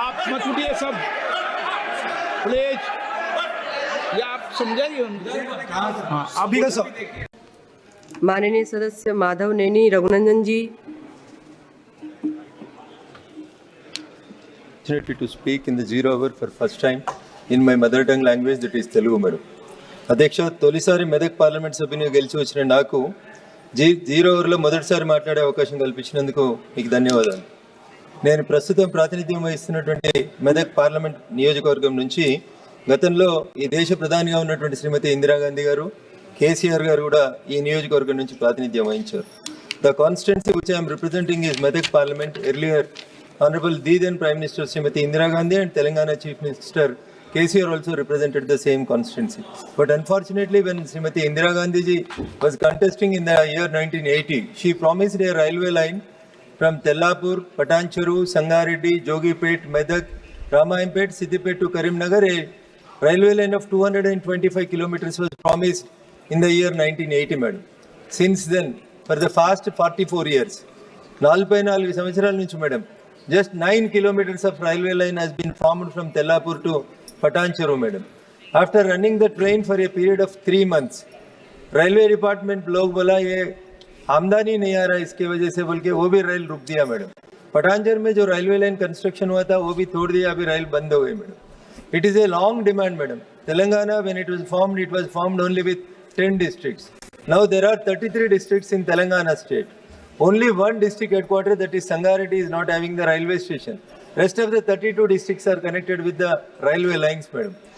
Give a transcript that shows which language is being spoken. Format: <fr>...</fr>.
<hi>मत उठिए सब प्लीज, या आप समझाइए उनको। हाँ, आप भी सर। माननीय सदस्य माधव नैनी रघुनंदन जी।</hi> <en>To speak in the 0 hour for first time in my mother tongue language, that is Telugu, madam.</en> <te>అధ్యక్ష, తొలిసారి మెదక్ పార్లమెంట్ సభ్యుని గెలిచి వచ్చిన నాకు 0 అవర్లో మొదటిసారి మాట్లాడే అవకాశం కల్పించినందుకు మీకు ధన్యవాదాలు. నేను ప్రస్తుతం ప్రాతినిధ్యం వహిస్తున్నటువంటి మెదక్ పార్లమెంట్ నియోజకవర్గం నుంచి గతంలో ఈ దేశ ప్రధానిగా ఉన్నటువంటి శ్రీమతి ఇందిరాగాంధీ గారు, కేసీఆర్ గారు కూడా ఈ నియోజకవర్గం నుంచి ప్రాతినిధ్యం వహించారు.</te> <en>The constituency which I'm representing is Medak parliament. Earlier Honorable the then Prime Minister Srimati Indira Gandhi and Telangana Chief Minister KCR also represented the same constituency. But unfortunately, when Srimati Indira Gandhi ji was contesting in the year 1980, she promised a railway line from Tellapur, Patancheru, Sangareddy, Jogipet, Medak, Ramayampet, Siddipet to Karimnagar. A railway line of 225 kilometers was promised in the year 1980, madam. Since then, for the past 44 years,</en> <te>44 సంవత్సరాల నుంచి madam,</te> <en>just 9 kilometers of railway line has been formed from Tellapur to Patancheru, madam. After running the train for a period of 3 months, railway department</en> <hi>लोग बोला ये आमदनी नहीं आ रहा, इसके वजह से बोल के वो भी रेल रुक दिया मैडम. पटांचर में जो रेलवे लाइन कंस्ट्रक्शन हुआ था वो भी तोड़ दिया, अभी रेल बंद हो गई madam.</hi> <en>It is a long demand, madam. Telangana, when it was formed only with 10 districts. Now there are 33 districts in Telangana state. Only one district headquarter, that is Sangareddy, is not having the railway station. Rest of the 32 districts are connected with the railway lines, madam.</en>